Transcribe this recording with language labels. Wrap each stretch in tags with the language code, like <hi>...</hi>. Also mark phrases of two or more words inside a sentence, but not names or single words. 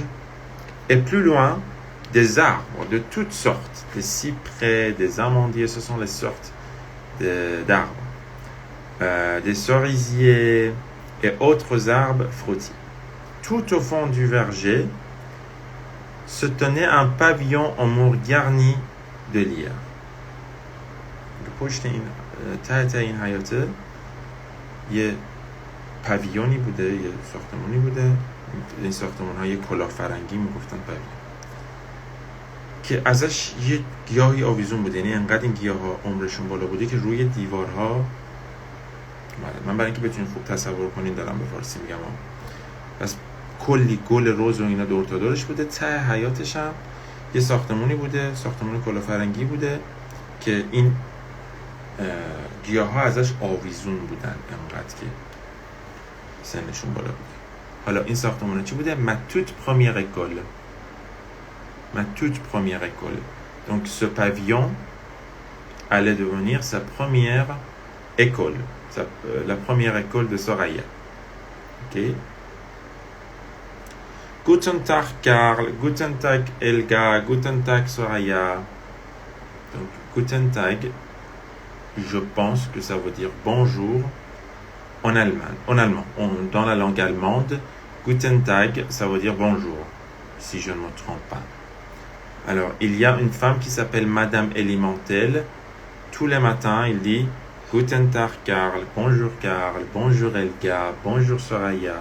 <fr>Et plus loin, des arbres de toutes sortes, des cyprès, des amandiers, ce sont les sortes d'arbres, des cerisiers et autres arbres fruitiers. Tout au fond du verger se tenait un pavillon en mur garni de lyres.</fr> <fa>پشت این تحت این حیاته یه پاویونی بوده، یه ساختمانی بوده. این ساختمان ها یه کلاه فرنگی میگفتن پاویون، که ازش یه گیاهی آویزون بوده. یعنی انقدر این گیاه ها عمرشون بالا بوده که روی دیوارها، من برای اینکه بتونید خوب تصور کنید دارم به فارسی میگم، پس کلی گل رز و اینا دور تا دورش بوده. ته حیاتش هم یه ساختمانی بوده، ساختمان کلاه فرنگی بوده که این گیاه ها ازش آویزون بودن انقدر که سنشون بالا بود. حالا این ساختمان چی بوده؟</fa> <fr>Ma toute première école. Ma toute première école. Donc ce pavillon allait devenir sa première école, la première école de Soraya. Ok.</fr> <de>Guten Tag Karl, Guten Tag Elga, Guten Tag Soraya.</de> <fr>Donc</fr> <de>Guten Tag,</de> <fr>je pense que ça veut dire bonjour en allemand. Dans la langue allemande,</fr> <de>Guten Tag,</de> <fr>ça veut dire bonjour, si je ne me trompe pas. Alors, il y a une femme qui s'appelle Madame Elimantel. Tous les matins, il dit</fr> <de>Guten Tag</de> <fr>Karl, bonjour Elga, bonjour Soraya.</fr>